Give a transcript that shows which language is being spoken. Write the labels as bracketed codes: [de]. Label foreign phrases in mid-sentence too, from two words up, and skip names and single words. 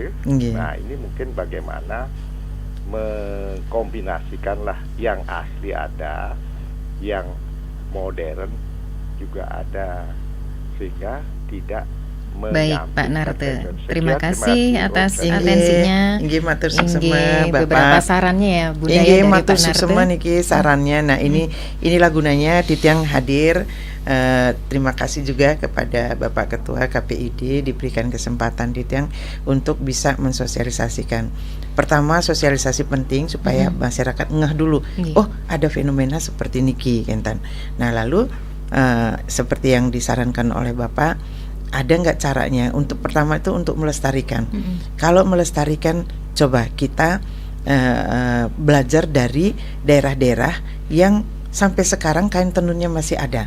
[id] Nah ini mungkin bagaimana mengkombinasikanlah yang asli ada, yang modern juga ada, sehingga tidak. Baik Pak Narte, terima kasih atas atensinya. [ban] Matur suksema Bapak. [id] Beberapa sarannya ya budaya dari [ban] matur [id] Pak Narte. [ban] suksema niki [id] sarannya. Nah inilah gunanya Titiang hadir. Terima kasih juga kepada Bapak Ketua KPID diberikan kesempatan Titiang untuk bisa mensosialisasikan. Pertama, sosialisasi penting supaya masyarakat ngeh dulu. Oh, ada fenomena seperti [ban] niki kentan. [id] Nah, lalu seperti yang disarankan oleh Bapak, ada nggak caranya untuk pertama itu untuk melestarikan. Kalau melestarikan, coba kita belajar dari daerah-daerah yang sampai sekarang kain tenunnya masih ada.